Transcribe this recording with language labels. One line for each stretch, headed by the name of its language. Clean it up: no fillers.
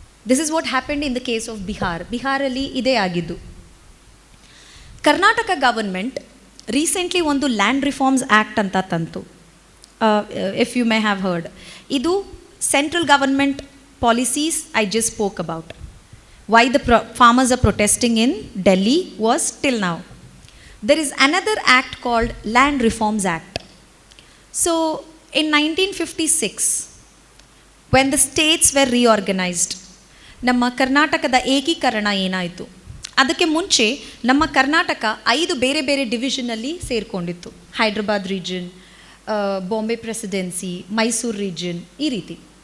English: This is what happened in the case of Bihar.
Kannada: ಬಿಹಾರಲ್ಲಿ ಇದೇ ಆಗಿದ್ದು.
English: Karnataka government recently ಒಂದು land reforms act
Kannada: ಅಂತ ತಂತು,
English: If you may have heard. ಇದು central government policies I just spoke about. Why the farmers are protesting in Delhi was till now. There is another act called Land Reforms Act. So in 1956, when the states were reorganized,
Kannada: ನಮ್ಮ ಕರ್ನಾಟಕದ ಏಕೀಕರಣ ಏನಾಯಿತು, ಅದಕ್ಕೆ ಮುಂಚೆ ನಮ್ಮ ಕರ್ನಾಟಕ 5 ಬೇರೆ ಬೇರೆ ಡಿವಿಷನಲ್ಲಿ ಸೇರಿಕೊಂಡಿತ್ತು. Hyderabad region, Bombay presidency, Mysuru region, ಈ ರೀತಿ.